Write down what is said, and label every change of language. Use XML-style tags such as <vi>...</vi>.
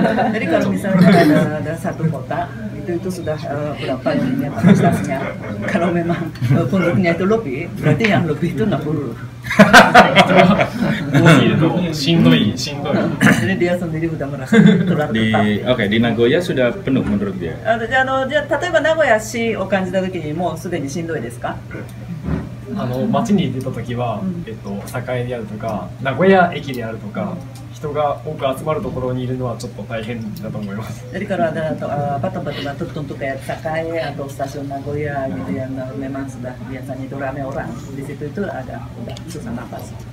<id>Jadi kalau misalnya ada satu kota itu sudah berapa ininya kapasitasnya. Kalau memang penduduknya itu lebih, berarti yang lebih itu 60.</id> <ja>多すぎるとしんどい。</ja> <id>Jadi dia sendiri udah merasa terlalu Oke, di Nagoya sudah penuh menurut dia.</id> <ja>じゃあ例えば名古屋市を感じたときにもうすでにしんどいですか？街に出たときは、栄であるとか名古屋駅であるとか人が多く集まるところにいるのはちょっと大変だと思います。</ja> <id>Jadi kalau ada tempat-tempat tertentu kayak Sakai atau stasiun Nagoya gitu yang memang sudah biasanya itu ramai orang, di situ itu ada udah susah napas.</id>